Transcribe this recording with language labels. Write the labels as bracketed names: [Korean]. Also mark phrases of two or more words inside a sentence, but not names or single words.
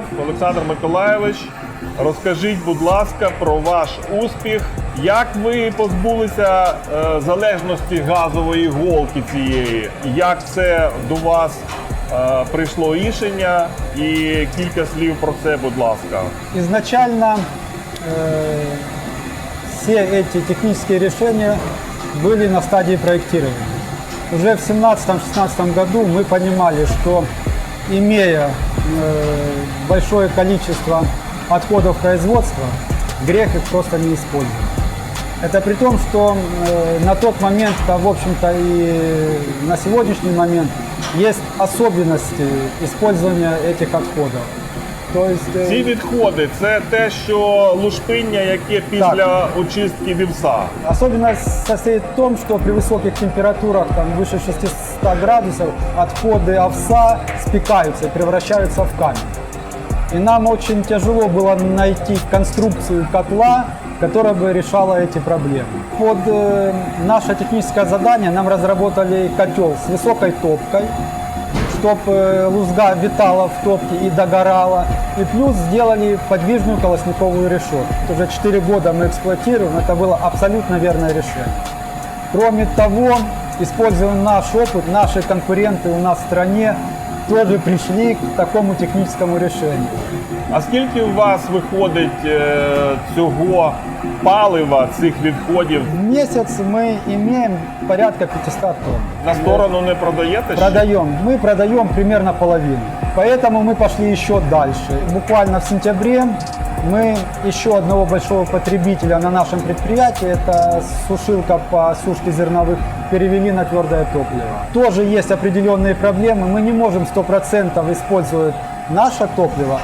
[Ukrainian] Олександр Миколайович, розкажіть, будь ласка, про ваш успіх. Як ви позбулися залежності газової голки цієї? Як це до вас прийшло рішення? І кілька слів про це, будь ласка. [Russian] Изначально все эти технические решения были на стадии проектирования. Уже в 2017-2016 году мы понимали, что имея большое количество отходов производства, грех их просто не использовать. Это при том, что на тот момент, в общем-то и на сегодняшний момент, есть особенности использования этих отходов. То есть, [Ukrainian] Ці відходи це те, що лушпиння, яке після очистки вівса. [Russian] особенность состоит в том, что при высоких температурах, там, выше 600 градусов, отходы овса спекаются и превращаются в камень. И нам очень тяжело было найти конструкцию котла, которая бы решала эти проблемы. Под наше техническое задание нам разработали котел с высокой топкой, чтобы лузга витала в топке и догорала. И плюс сделали подвижную колосниковую решетку. Уже 4 года мы эксплуатируем, это было абсолютно верное решение. Кроме того, используя наш опыт, наши конкуренты у нас в стране тоже пришли к такому техническому решению. [Ukrainian] А скільки у вас виходить цього палива, цих відходів? [Russian] В месяц мы имеем порядка 500 тонн. [Ukrainian] На сторону не продаєте? ще? [Russian] Продаем. Мы продаем примерно половину. Поэтому мы пошли еще дальше. Буквально в сентябре мы еще одного большого потребителя на нашем предприятии, это сушилка по сушке зерновых, перевели на твердое топливо. Тоже есть определенные проблемы. Мы не можем 100% использовать наше топливо.